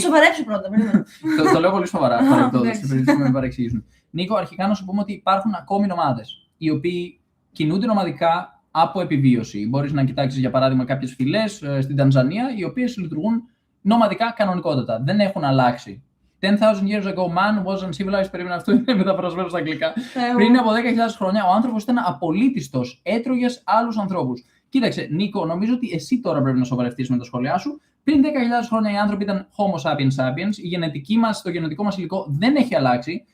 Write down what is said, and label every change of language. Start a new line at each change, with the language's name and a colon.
Greek: Σοβαρέψου πρώτα, το λέω πολύ σοβαρά, παρεμπιπτόντως, στην περίπτωση που με παρεξηγήσουν. Νίκο, αρχικά να σου πούμε ότι υπάρχουν ακόμη ομάδες οι οποίοι κινούνται νομαδικά από επιβίωση. Μπορείς να κοιτάξεις, για παράδειγμα, κάποιες φυλές στην Τανζανία, οι οποίες λειτουργούν νομαδικά κανονικότατα. Δεν έχουν αλλάξει.
English: 10,000 years ago, man was uncivilized.
Greek: Περίμενα, αυτό είναι μεταφρασμένο στα αγγλικά. Πριν από 10.000 χρόνια, ο άνθρωπος ήταν απολύτιστος. Έτρωγες άλλους ανθρώπους. Κοίταξε, Νίκο, νομίζω ότι εσύ τώρα πρέπει να σοβαρευτείς με τα σχόλιά σου. Πριν 10.000 χρόνια οι άνθρωποι ήταν Homo sapiens sapiens. Η γενετική μας, το γενετικό μας υλικό δεν έχει αλλάξει.